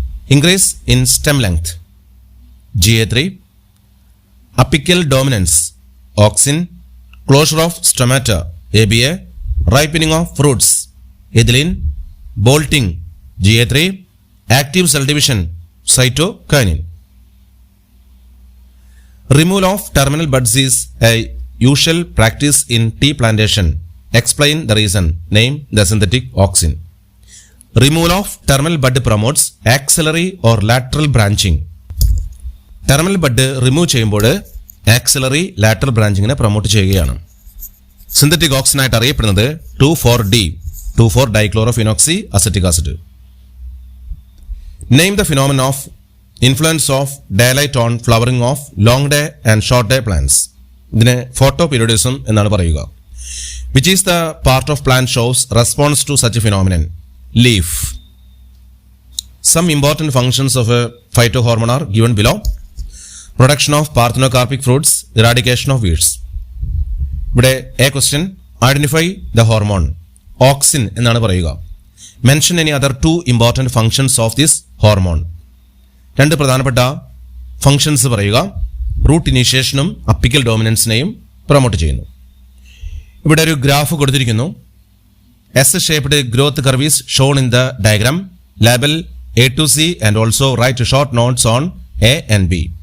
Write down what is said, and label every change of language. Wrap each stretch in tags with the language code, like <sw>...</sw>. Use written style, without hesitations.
<en>Increase in stem length GA3, apical dominance auxin, closure of stomata ABA, ripening of fruits ethylene, bolting GA3, active cell division cytokinin. Removal of terminal buds is a usual practice in tea plantation. Explain the reason. Name the synthetic auxin. Removal of terminal bud promotes axillary or lateral branching.</en> <ml>Terminal bud remove ചെയ്യുമ്പോൾ axillary lateral branching നെ promote ചെയ്യുകയാണ്. Synthetic auxin ആയിട്ട് അറിയപ്പെടുന്നത് 2,4-D, 2,4-dichlorophenoxy acetic acid.</ml> <en>Name the phenomenon of influence of daylight on flowering of long day and short day plants.</en> <ml>ഇതിനെ photo periodism എന്നാണ് പറയുക.</ml> <en>Which is the part of plant shows response to such a phenomenon? Leaf. Some important functions of a phytohormone are given below. Production of parthenocarpic fruits, eradication of weeds. ഇവിടെ a question, identify the hormone.</en> <ml>Auxin എന്നാണ് പറയുക.</ml> <en>Mention any other 2 important functions of this hormone.</en> <ml>2 പ്രധാനപ്പെട്ട functions പറയുക. Root ഇനീഷ്യേഷനും apical ഡോമിനൻസിനെയും promote ചെയ്യുന്നു. ഇവിടെ ഒരു graph കൊടുത്തിരിക്കുന്നു.</ml> <en>S shaped growth curve is shown in the diagram. Label A to C and also write short notes on A and B.</en>